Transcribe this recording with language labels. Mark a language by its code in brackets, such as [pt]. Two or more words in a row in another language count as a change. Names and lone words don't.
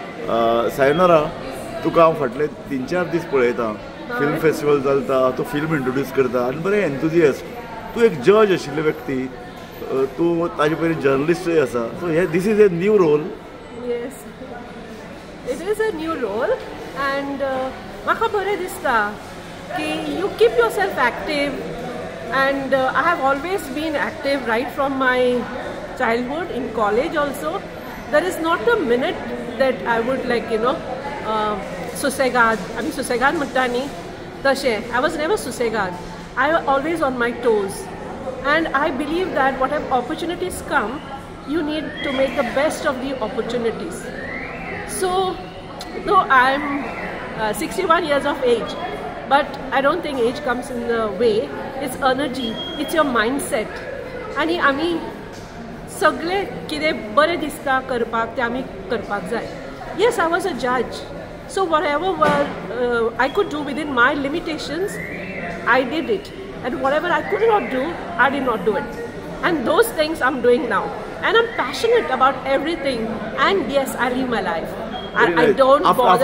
[kok] सायनारा तुका हांव फाटले 3-4 दीस पळयता. फिल्म फेस्टिवल चलता, तूं फिल्म इंट्रोड्यूस करता आनी बरें एन्थुजियस्ट. तूं एक जज आशिल्ले व्यक्ती, तूं ताजे पयलीं जर्नलिस्टूय आसा. [en] सो [kok] हे दीस [en] is a new role. yes, it is a new role and [kok] म्हाका बरें दिसता की [en] you keep yourself active. And I have always been active right from my childhood, in college also. There is not a minute that I would susegad. I mean [kok] susegad muttani tashe. [en] I was never susegad. I was always on my toes. And I believe that whatever opportunities come, you need to make the best of the opportunities. So, though I'm 61 years of age, but I don't think age comes in the way. It's energy, it's your mindset. [kok] आणि आमी सगळे कितें बरें दिसता करपाक तें आमी करपाक जाय. [en] Yes, I was a judge. So whatever I could do within my limitations, I did it. And whatever I could not do, I did not do it. And those things I'm doing now. And I'm passionate about everything. And yes, I live my life. I don't bother